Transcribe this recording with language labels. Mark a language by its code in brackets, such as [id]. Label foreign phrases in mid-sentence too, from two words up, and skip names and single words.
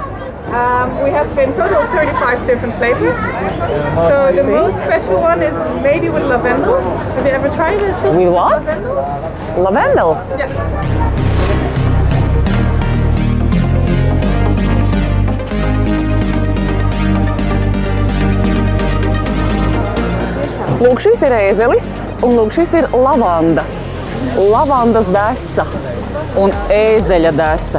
[en] We have in total 35 different flavors. So the most special one is maybe with lavendel. Have you ever tried it? With what? Lavendel? Yeah. [lv] Lūk, šis ir ēzelis, un lūk, šis ir lavanda. Lavandas desa un ēzeļa desa.